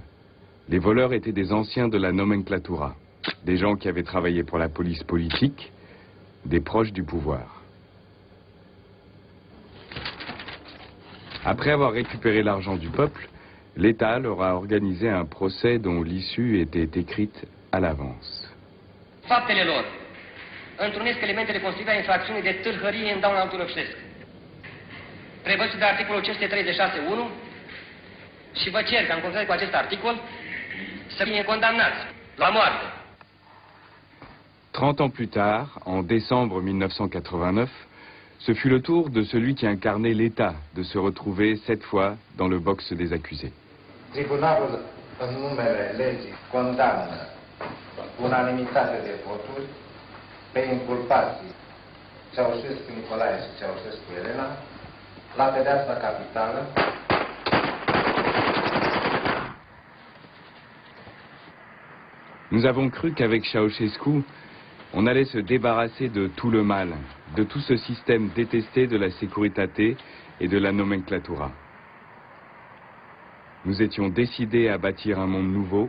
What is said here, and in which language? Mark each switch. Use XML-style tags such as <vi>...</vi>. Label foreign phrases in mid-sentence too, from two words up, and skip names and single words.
<fr>Les voleurs étaient des anciens de la nomenclatura, des gens qui avaient travaillé pour la police politique, des proches du pouvoir. Après avoir récupéré l'argent du peuple, l'État leur a organisé un procès dont l'issue était écrite à l'avance.</fr> <ro>Faptele lor întrunesc elementele constitutive a infracțiunii de tâlhărie în dauna altor obștesc. Prevăzut de articolul 536.1 și vă cer ca în conformitate cu acest articol să fie condamnați la moarte.</ro> <fr>30 ans plus tard, en décembre 1989, ce fut le tour de celui qui incarnait l'État de se retrouver cette fois dans le box des accusés.</fr> <ro>Tribunalul, în numele legii, condamnă unanimitate de voturi pe inculpații Ceaușescu Nicolae și Ceaușescu Elena la pedeapsa capitală.</ro> <fr>Nous avons cru qu'avec Ceaușescu, on allait se débarrasser de tout le mal, de tout ce système détesté de la Securitate et de la nomenclatura. Nous étions décidés à bâtir un monde nouveau.</fr>